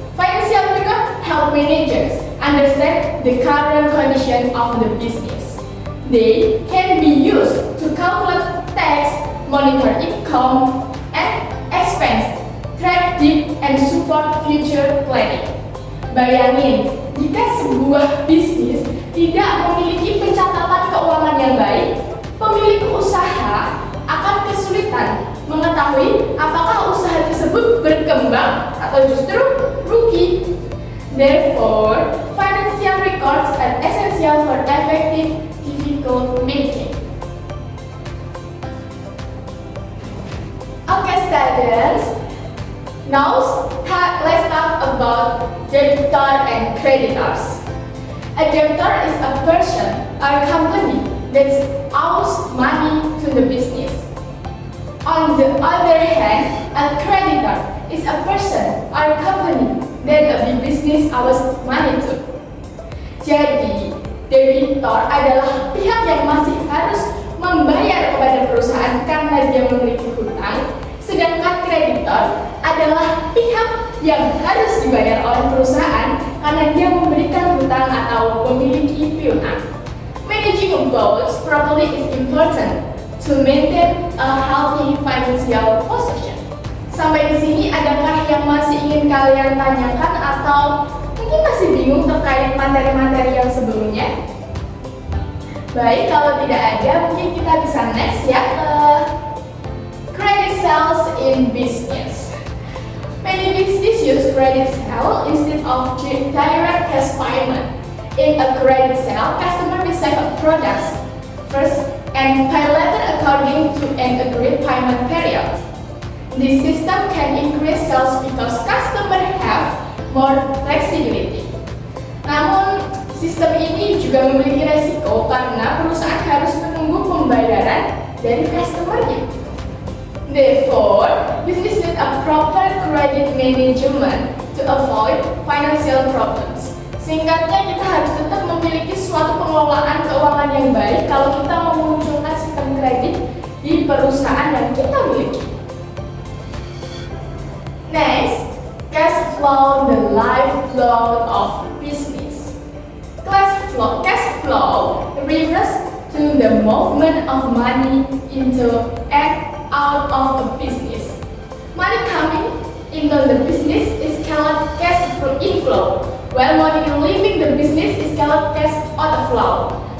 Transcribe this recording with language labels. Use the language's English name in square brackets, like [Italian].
[English] Financial record help managers understand the current condition of the business. They can be used to calculate tax, monitor income and expense, track debt, and support future planning. [Indonesian] Bayangin, jika sebuah bisnis tidak memiliki pencatatan keuangan yang baik, pemilik usaha akan kesulitan mengetahui apakah usaha tersebut berkembang atau justru rugi. [English] Therefore, financial records are essential for effective difficult management. Okay, students. Now, let's talk about debitor and creditors. A debitor is a person or company that owes money to the business. On the other hand, a creditor is a person or company that the business owes money to. [Indonesian] Jadi, debitor adalah pihak yang masih harus membayar kepada perusahaan karena dia memiliki hutang, sedangkan kreditor adalah pihak yang harus dibayar oleh perusahaan karena dia memberikan hutang atau memiliki piutang. [English] Managing both properly is important to maintain a healthy financial position. [Indonesian] Sampai di sini adakah yang masih ingin kalian tanyakan atau mungkin masih bingung terkait materi-materi yang sebelumnya? Baik, kalau tidak ada, mungkin kita bisa next ya ke [English] credit sales in business. Many businesses use credit sale instead of direct cash payment. In a credit sale, customer receive a product first and pay later according to an agreed payment period. This system can increase sales because customers have more flexibility. [Indonesian] Namun, sistem ini juga memiliki resiko karena perusahaan harus menunggu pembayaran dari customer-nya. [English] Therefore, business need a proper credit management to avoid financial problems. [Indonesian] Singkatnya, kita harus tetap memiliki suatu pengelolaan keuangan yang baik kalau kita mau memunculkan sistem kredit di perusahaan yang kita miliki. [English] Next, cash flow, the lifeblood of business. Cash flow refers to the movement of money into and out of a business. Money coming into the business is called cash inflow, while money leaving the business is called cash outflow.